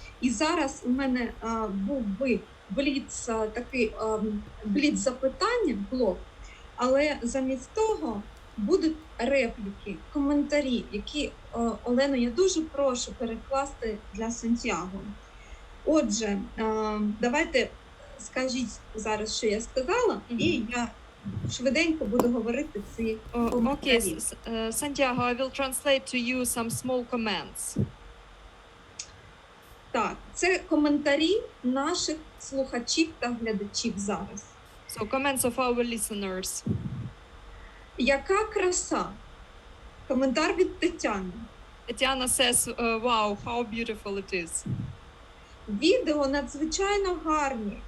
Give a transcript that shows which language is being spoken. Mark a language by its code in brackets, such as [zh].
[uk] І зараз у мене був би такий бліц запитання, блок, але замість того будуть репліки, коментарі, які, Олено, я дуже прошу перекласти для Сантьяго. Отже, давайте скажіть зараз, що я сказала, і я швиденько буду говорити ці коментарі. [en] Okay, Santiago, I will translate to you some small comments. [uk] Так, це коментарі наших слухачів та глядачів зараз. [en] So, comments of our listeners. [uk] Яка краса? Коментар від Тетяни. [en] Tatiana says, wow, how beautiful it is. [uk] Відео надзвичайно гарні.